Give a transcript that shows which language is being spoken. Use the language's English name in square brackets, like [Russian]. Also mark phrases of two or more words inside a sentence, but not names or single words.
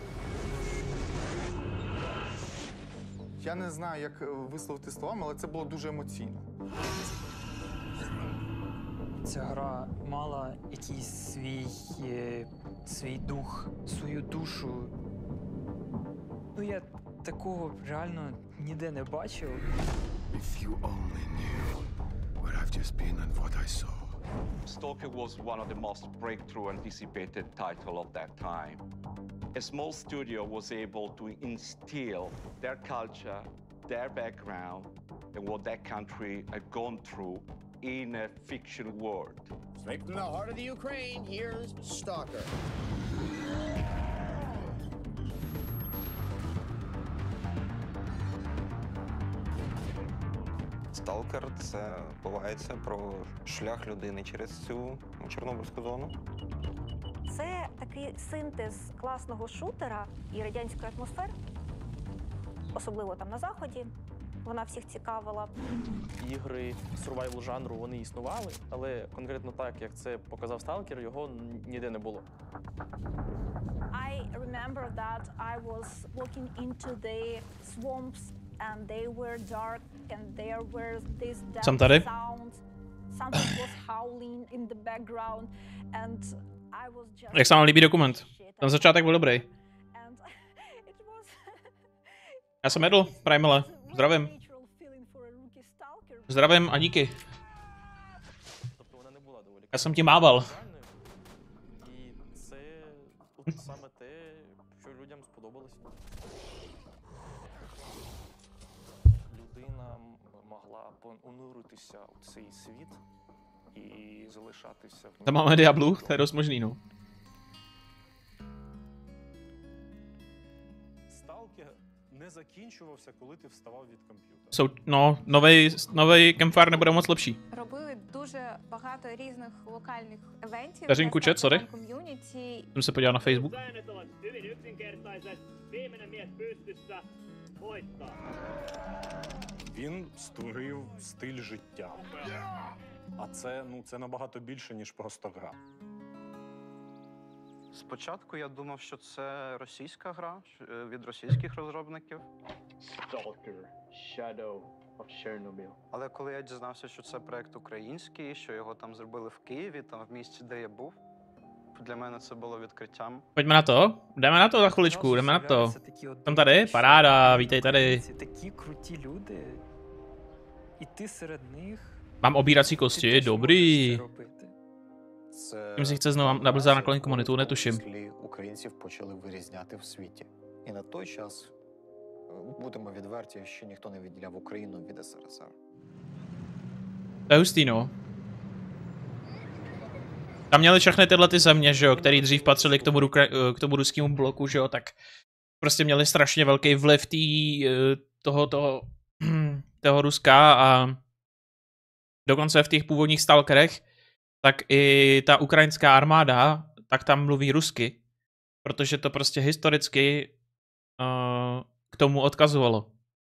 [Ukrainian] Я не знаю, як висловити словами, але це було дуже емоційно. Ця гра мала якийсь свій дух, свою душу. Я такого реально ніде не бачив. [English] If you only knew where I've just been and what I saw. Stalker was one of the most breakthrough anticipated title of that time. A small studio was able to instill their culture, their background, and what that country had gone through in a fiction world. Straight from the heart of the Ukraine, here's Stalker. [Ukrainian] Сталкер – це бувається про шлях людини через цю Чорнобильську зону. Це такий синтез класного шутера і радянської атмосфери, особливо там на Заході. Вона всіх цікавила. Ігри сурвайвал жанру, вони існували, але конкретно так, як це показав Сталкер, його ніде не було. I remember that I was walking into the swamps and they were dark and there were these death sounds. Something was howling in the background and I was just... [Czech] Jak se vám líbí dokument? Ten začátek byl dobrý. Já jsem jedl, Primele. Zdravím. Zdravím a díky. Já jsem ti mával. [Ukrainian] І це саме те, що людям сподобалось. Людина могла понуритися у цей світ і залишатися в ньому. [Czech] Tam máme Diablu, to je dost možný, no. [Ukrainian] Сталкер не закінчувався, коли ти вставав від комп'ютера. [Czech] No, novej Campfire nebude moc lepší. [Ukrainian] Робили дуже багато різних локальних евентів. [Czech] Vteřinku chat, sorry. [Ukrainian] Ком'юніті. [Czech] Jsem se podíval na Facebook. [Ukrainian] Він створив стиль життя. А це, це набагато більше, ніж просто гра. Спочатку я думав, що це російська гра від російських розробників. Stalker, Shadow of Chernobyl. Але коли я дізнався, що це проект український, що його там зробили в Києві, там в місті, де я був, для мене це було відкриттям. [Czech] Pojďme na to. Jdeme na to za chviličku, jdeme na to. Jsem tady, paráda, vítej tady. [Ukrainian] Це такі круті люди. І ти серед них. [Czech] Mám obírací kosti, dobrý. Tím si chce znovu nablizat na kolem komunitu, netuším. [Ukrainian] Українців почали вирізняти в світі. І на той час, будемо відверті, ще ніхто не відділяв Україну від СРСР. [Czech] To je hustý, no. Tam měli všechny tyhle ty země, že jo, který dřív patřili k tomu ruskému bloku, že jo, tak prostě měli strašně velký vliv toho Ruska a dokonce v těch původních stalkerech, tak i ta ukrajinská armáda, tak tam mluví rusky, protože to prostě historicky k tomu odkazovalo.